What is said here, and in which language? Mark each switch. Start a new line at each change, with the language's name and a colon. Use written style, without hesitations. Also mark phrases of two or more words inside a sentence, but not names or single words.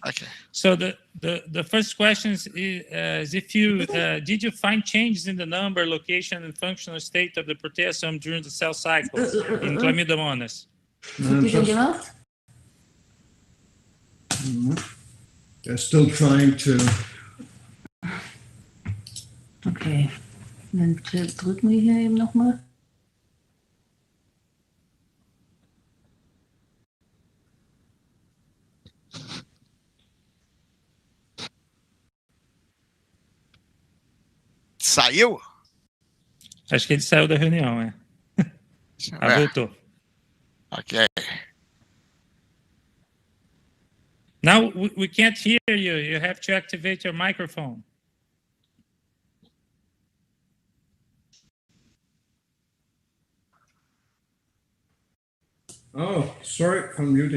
English: So the first question is if you did you find changes in the number, location, and functional state of the proteasome during the cell cycle in Chlamydomonas? They're still trying to.
German: Okay, dann drücken wir hier eben nochmal.
Portuguese: Saiu? Acho que ele saiu da reunião, é. Voltou.
English: Okay. Now we can't hear you. You have to activate your microphone. Oh, sorry for muting.